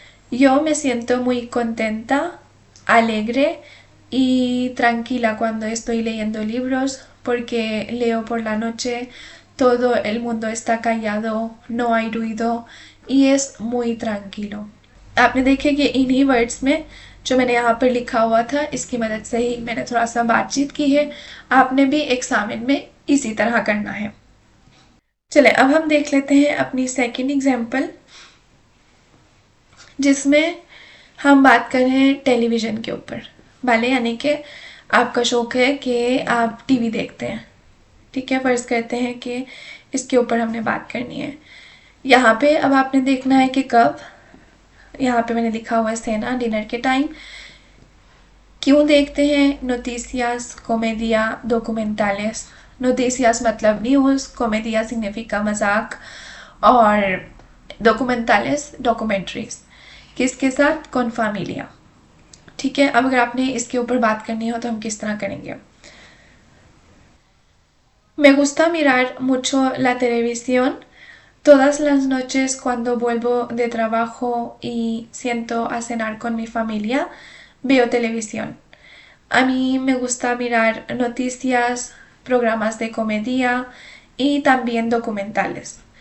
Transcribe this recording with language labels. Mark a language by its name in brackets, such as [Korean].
[Spanish] Yo me siento muy contenta, alegre y tranquila cuando estoy leyendo libros porque leo por la noche, todo el mundo está callado, no hay ruido y es muy tranquilo। [Hindi] आपने देखे कि इन्हीं words में जो मैंने यहाँ पर लिखा हुआ था इसकी मदद से ही मैंने थोड़ा सा बातचीत की है। आपने भी एग्जामिन में इसी तरह करना है। चले अब हम देख लेते हैं अपनी सेकंड एग्जाम्पल, जिसमें हम बात कर रहे हैं टेलीविज़न के ऊपर वाले, यानी कि आपका शौक है कि आप टीवी देखते हैं। ठीक है, फर्ज करते हैं कि इसके ऊपर हमने बात करनी है। यहाँ पे अब आपने देखना है कि कब, यहाँ पे मैंने लिखा हुआ है सेना, डिनर के टाइम। क्यों देखते हैं? नोटिसियास, कोमेडिया, डॉक्यूमेंटales। नोटिसियास मतलब न्यूज़, कोमेडिया सिग्निफिका मजाक, और डॉक्यूमेंटales डॉक्यूमेंट्रीज। किसके साथ? [Spanish] कॉन familia। [Hindi] ठीक है, अब अगर आपने इसके ऊपर बात करनी हो तो हम किस तरह करेंगे? [Spanish] Me gusta mirar mucho la televisión todas las noches cuando vuelvo de trabajo y siento a cenar con mi familia, veo televisión। A mí me gusta mirar noticias, programas de comedia y también documentales।